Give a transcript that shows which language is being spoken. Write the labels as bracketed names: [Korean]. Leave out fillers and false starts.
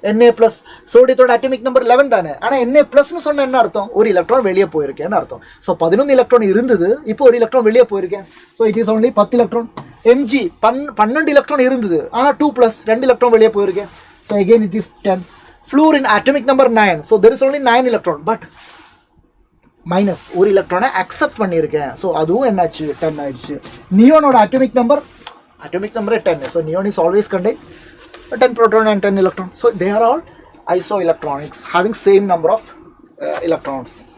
[Tamil] Na plus சோடியத்தோட atomic number 11 தானே. ஆனால் Na ப்ளஸ்னு சொன்ன என்ன அர்த்தம்? ஒரு எலக்ட்ரான் வெளியே போயிருக்கேன்னு அர்த்தம். ஸோ 11 எலக்ட்ரான் இருந்தது, இப்போ ஒரு எலக்ட்ரான் வெளியே போயிருக்கேன். [English] So it is only 10 electron. [Tamil] Mg 12 electron இருந்தது, ஆனால் 2 ப்ளஸ் 2 எலக்ட்ரான் வெளியே போயிருக்கேன். [English] So again it is 10. Fluorine atomic number 9. So there is only 9 electron, but minus [Tamil] ஒரு எலக்ட்ரானை அக்செப்ட் பண்ணியிருக்கேன். ஸோ அதுவும் என்னாச்சு? 10 ஆயிடுச்சு. நியோனோட atomic number 10. [English] So neon is always contain 10 proton and 10 electron. So they are all isoelectronics having same number of electrons.